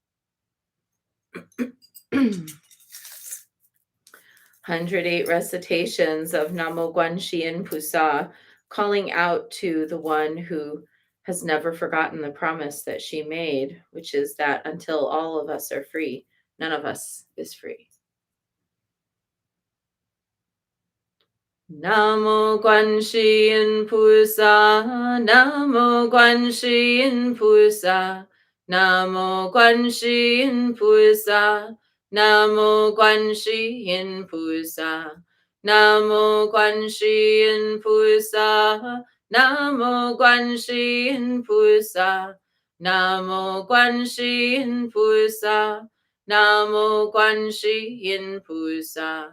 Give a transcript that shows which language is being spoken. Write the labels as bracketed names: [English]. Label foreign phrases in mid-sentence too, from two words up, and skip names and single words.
[English] 108 recitations of Namo Guanxin Pusa, calling out to the one who has never forgotten the promise that she made, which is that until all of us are free, none of us is free. Namo Guanxin Pusa, Namo Guanxin Pusa, Namo Guanxin Pusa, Namo Guanxin Pusa, Namo Guanxin Pusa, Namo Guanxin Pusa, Namo Guanxin Pusa, Namo Guanxin Pusa.